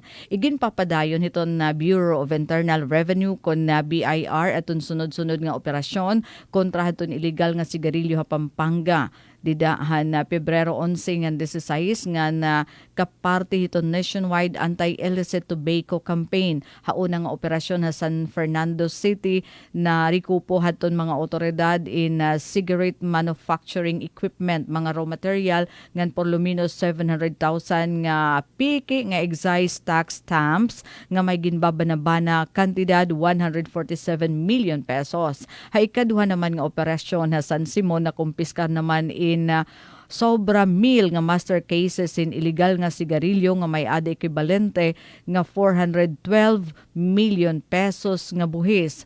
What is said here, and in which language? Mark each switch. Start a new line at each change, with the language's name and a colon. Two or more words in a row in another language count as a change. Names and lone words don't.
Waray: Igin papadayon hiton na Bureau of Internal Revenue kon na BIR atun sunod-sunod nga operasyon kontra hiton illegal nga sigarilyo ha Pampanga. didahan na Pebrero 11 ngan 16 ngan kaparte hiton
English: nationwide anti-illicit tobacco campaign.
Waray: Hauna nga operasyon sa San Fernando City na rikupo haton mga otoridad in
English: cigarette manufacturing equipment,
Waray: mga
English: raw material
Waray: ngan por luminos 700,000 nga piki nga
English: excise tax stamps
Waray: nga may ginbabanabana kantidad 147
English: million pesos.
Waray: Haikaduha naman nga operasyon sa San Simon na kumpiskar naman in sobra mil nga
English: master cases
Waray: in illegal nga sigarilyo nga may ada equivalente nga 412
English: million pesos
Waray: nga buhis.